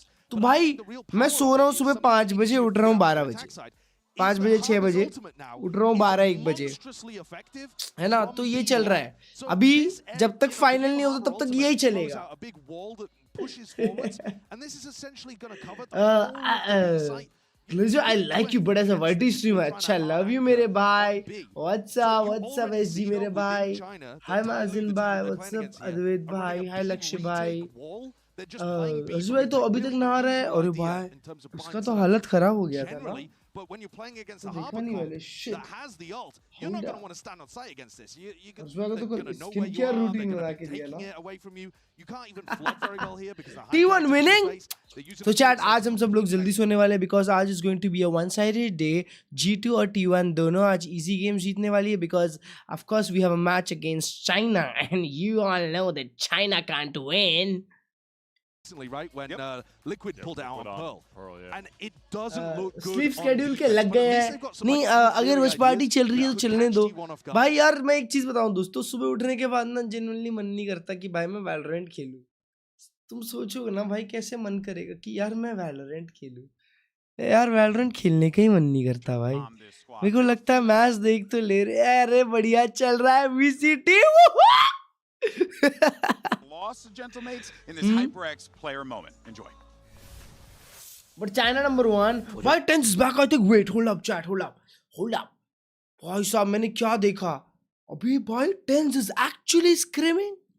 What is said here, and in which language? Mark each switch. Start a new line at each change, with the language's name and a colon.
Hindi: तो भाई मैं सो रहा हूँ सुबह 5 बजे उठ रहा हूँ 12 बजे 5 बजे 6 बजे उठ रहा हूँ 12-1 बजे है ना तो ये चल रहा है अभी जब तक फाइनल नहीं होता तब तक यही चलेगा
English: I like you
Hindi: बड़ा सा वाइटी स्ट्रीम है अच्छा लव यू मेरे भाई व्हाट्स अप एसजी मेरे भाई हाय माजिन भाई व्हाट्स अप अद्वैत भाई हाय लक्ष्य भाई भाई तो अभी तक नहा रहा है और भाई उसका तो हालत खराब हो गया था ना
English: But when you're playing against a Harpacon that has the ult, you're not going to want to stand on site against this. You're going to know where you are. They're going to be taking it away from you. You can't even flood very well here because the T1 winning.
Hindi: तो chat आज हम सब लोग जल्दी सोने वाले
English: because
Hindi: आज
English: is going to be a one-sided day. G2
Hindi: और
English: T1
Hindi: दोनों आज
English: easy game
Hindi: जीतने वाली है
English: because of course we have a match against China and you all know that China can't win. Right when Liquid pulled it out on Pearl and it doesn't look good
Hindi: sleep schedule के लग गए हैं नहीं अगर watch party चल रही है तो चलने दो भाई यार मैं एक चीज बताऊं दोस्तों सुबह उठने के बाद ना जेन्युइनली मन नहीं करता कि भाई मैं वैलोरेंट खेलूं तुम सोचोगे ना भाई कैसे मन करेगा कि यार मैं वैलोरेंट खेलूं यार वैलोरेंट खेलने का ही मन नहीं करता भाई मेरे को लगता है मैच देख तो ले रहे अरे बढ़िया चल रहा है VCT
English: Lost gentlemates in this HyperX player moment. Enjoy. But China number 1. Why Tense is back? I think. Wait, hold up, chat. Hold up.
Hindi: भाई साहब मैंने क्या देखा? अभी भाई
English: Tense is actually screaming.